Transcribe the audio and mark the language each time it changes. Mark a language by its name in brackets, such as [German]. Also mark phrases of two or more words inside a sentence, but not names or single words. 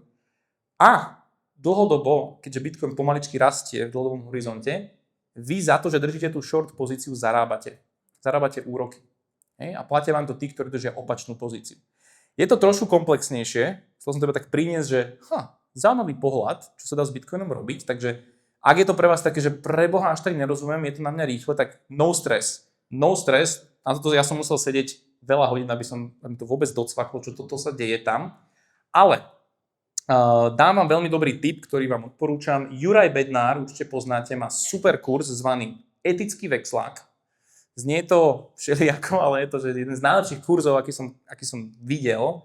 [Slovak] A dlhodobo, keďže Bitcoin pomaličky rastie v dlhodobom horizonte, vy za to, že držíte tú short pozíciu, zarábate. Zarábate úroky. A platia vám to tí, ktorí držia opačnú pozíciu. Je to trošku komplexnejšie. Chcel som teba tak priniesť, že zaujímavý pohľad, čo sa dá s Bitcoinom robiť. Takže ak je to pre vás také, že preboha až tak nerozumiem, je to na mňa rýchle, tak [English] no stress. No stress. [Slovak] Na toto ja som musel sedieť veľa hodín, aby to vôbec docvaklo, čo toto sa deje tam. Ale dám vám veľmi dobrý tip, ktorý vám odporúčam. Juraj Bednár, určite poznáte, má super kurz zvaný Etický vexlák. Znie to všelijako, ale je to že jeden z najlepších kurzov, aký som videl.